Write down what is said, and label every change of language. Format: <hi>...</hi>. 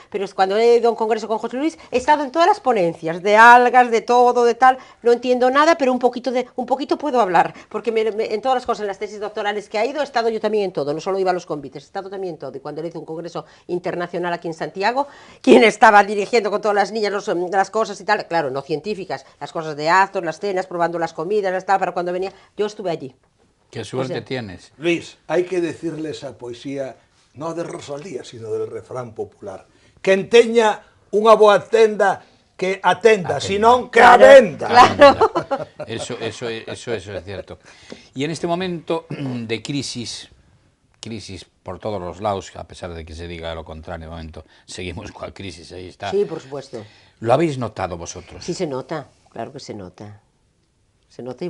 <es>Pero es cuando he ido a un congreso con José Luis, he estado en todas las ponencias, de algas, de todo, de tal, no entiendo nada, pero un poquito puedo hablar, porque en todas las cosas, en las tesis doctorales que ha ido, he estado yo también en todo, no solo iba a los convites, he estado también en todo, y cuando le hice un congreso internacional aquí en Santiago, quien estaba dirigiendo con todas las niñas las cosas y tal, claro, no científicas, las cosas de actos, las cenas, probando las comidas, las tal, para cuando venía, yo estuve allí. Qué suerte tienes. Luis, hay que decirle esa poesía no de Rosalía, sino del refrán popular.</es> <gl>Que enteña unha boa tenda que atenda, senón que a venda.</gl> <es>Claro. Eso es cierto. Y en este momento de crisis por todos los lados, a pesar de que se diga lo contrario, de momento seguimos con la crisis, ahí está. Sí, por supuesto. ¿Lo habéis notado vosotros? Sí se nota, claro que se nota. Se nota y</es>